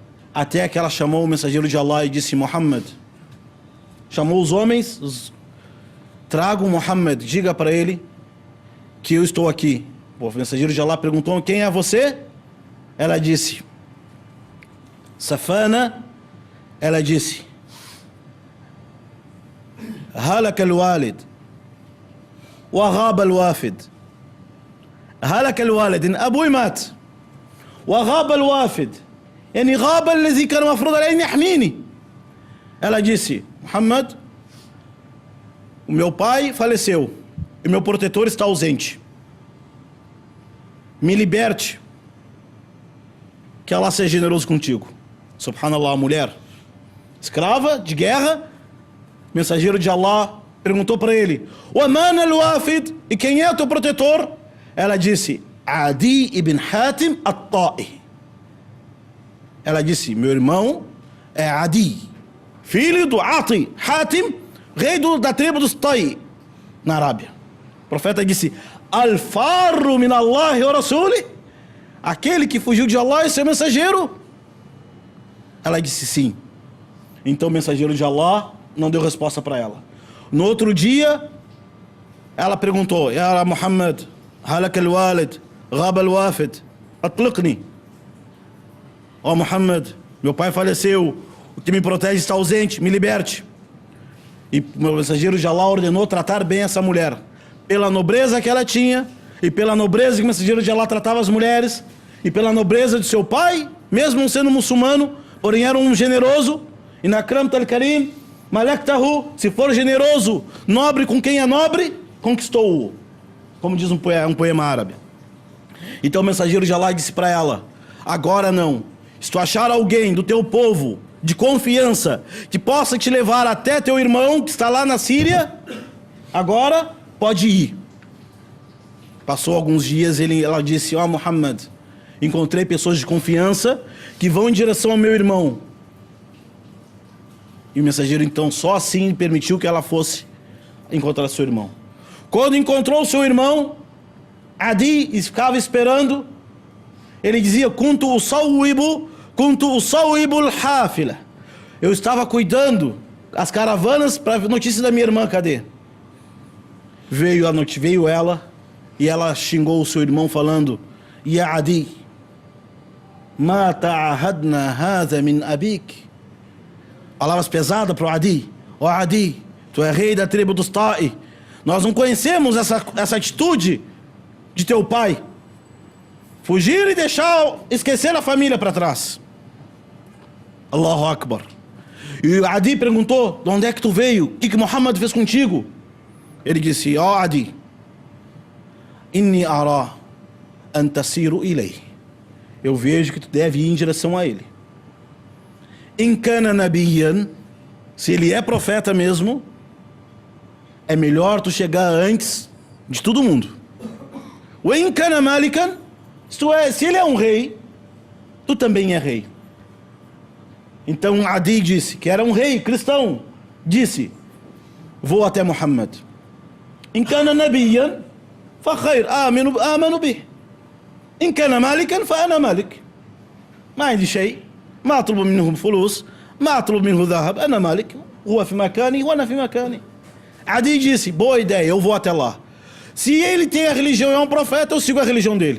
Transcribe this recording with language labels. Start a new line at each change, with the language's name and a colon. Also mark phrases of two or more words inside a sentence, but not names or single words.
Portuguese: Até que ela chamou o mensageiro de Allah e disse: Muhammad, chamou os homens, tragam Muhammad, diga para ele que eu estou aqui. O mensageiro de Allah perguntou: quem é você? Ela disse: Safana. Ela disse:
Arabic: هلك الوالد وغاب الوافد. هلك الوالد, أبوي مات وغاب الوافد يعني غاب الذي كان المفروض عليه أن يحميني.
Portuguese: Ela disse: Muhammad, o meu pai faleceu e meu protetor está ausente. Me liberte, que Allah seja generoso contigo. Subhanallah, a mulher escrava de guerra, mensageiro de Allah perguntou para ele:
Arabic: "ومن الوافد?"
Portuguese: E quem é o teu protetor? Ela disse: Adi ibn Hatim at-Ta'i. Ela disse: meu irmão é Adi, filho do Ati, Hatim, rei da tribo dos Ta'i, na Arábia. O profeta disse:
Arabic: الفار من الله ورسوله,
Portuguese: aquele que fugiu de Allah e seu mensageiro. Ela disse sim. Então o mensageiro de Allah não deu resposta para ela. No outro dia, ela perguntou:
Arabic: يا محمد، هلك الوالد، غاب الوافد، أطلقني.
Portuguese: Ó Muhammad, meu pai faleceu, o que me protege está ausente, me liberte. E o mensageiro de Allah ordenou tratar bem essa mulher, pela nobreza que ela tinha, e pela nobreza que o mensageiro de Allah tratava as mulheres, e pela nobreza de seu pai, mesmo não sendo muçulmano, porém era um generoso.
Arabic: إن أكرمت الكريم، ملكته,
Portuguese: se for generoso, nobre com quem é nobre, conquistou-o, como diz um poema árabe. Então o mensageiro de Allah disse para ela: agora não, se tu achar alguém do teu povo de confiança que possa te levar até teu irmão que está lá na Síria, agora pode ir. Passou alguns dias, ela disse: ó Muhammad, encontrei pessoas de confiança que vão em direção ao meu irmão. E o mensageiro então só assim permitiu que ela fosse encontrar seu irmão. Quando encontrou seu irmão, Adi ficava esperando. Ele dizia:
Arabic: كنت أصاوب الحافلة.
Portuguese: Eu estava cuidando as caravanas para notícia da minha irmã, cadê? Veio a noite, veio ela, e ela xingou o seu irmão falando:
Arabic: يا عدي، ما عهدنا هذا من أبيك.
Portuguese: Palavras pesadas para o Adi: ó Adi, tu é rei da tribo dos Ta'i, nós não conhecemos essa atitude de teu pai, fugir e esquecer a família para trás.
Arabic: الله أكبر.
Portuguese: E o Adi perguntou: de onde é que tu veio? O que Muhammad fez contigo? Ele disse: ó Adi,
Arabic: إني أرى أن تسير إليه,
Portuguese: eu vejo que tu deve ir em direção a ele.
Arabic: إن كان نبيا,
Portuguese: se ele é profeta mesmo, é melhor tu chegar antes de todo mundo.
Arabic: وإن كان ملكا,
Portuguese: se ele é um rei, tu também é rei. Então Adi disse, que era um rei cristão, disse: vou até Muhammad.
Arabic: إن كان نبيا فخير، آمنا به. إن كان ملكا فأنا ملك. ما عندي شيء، ما أطلب منهم فلوس، ما أطلب منه ذهب، أنا مالك، هو في مكاني وأنا في مكاني.
Portuguese: Adi disse: boa ideia, eu vou até lá. Se ele tem a religião e é um profeta, eu sigo a religião dele.